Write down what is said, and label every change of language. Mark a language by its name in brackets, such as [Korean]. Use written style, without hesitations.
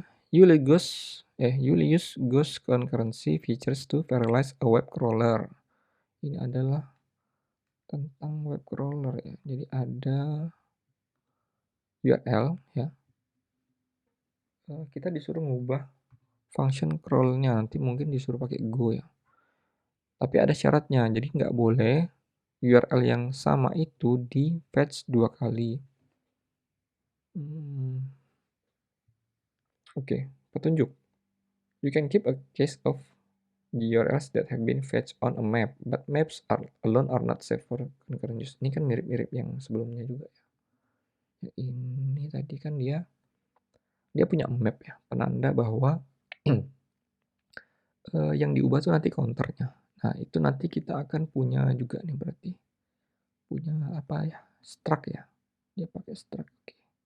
[English] You'll use ghost concurrency features to parallelize a web crawler. [Indonesian] Ini adalah tentang web crawler ya. Jadi ada URL ya. Kita disuruh ngubah function crawl-nya, nanti mungkin disuruh pakai Go ya. Tapi ada syaratnya, jadi nggak boleh URL yang sama itu di fetch 2 kali. Oke, petunjuk. [English] You can keep a case of the URLs that have been fetched on a map, but maps alone are not safe for concurrent use. [Indonesian] Ini kan mirip-mirip yang sebelumnya juga ya. Ini tadi kan dia punya map ya, penanda bahwa yang diubah tuh nanti counternya. Nah, itu nanti kita akan punya juga nih berarti punya apa ya, struct ya, dia pakai struct. Oke.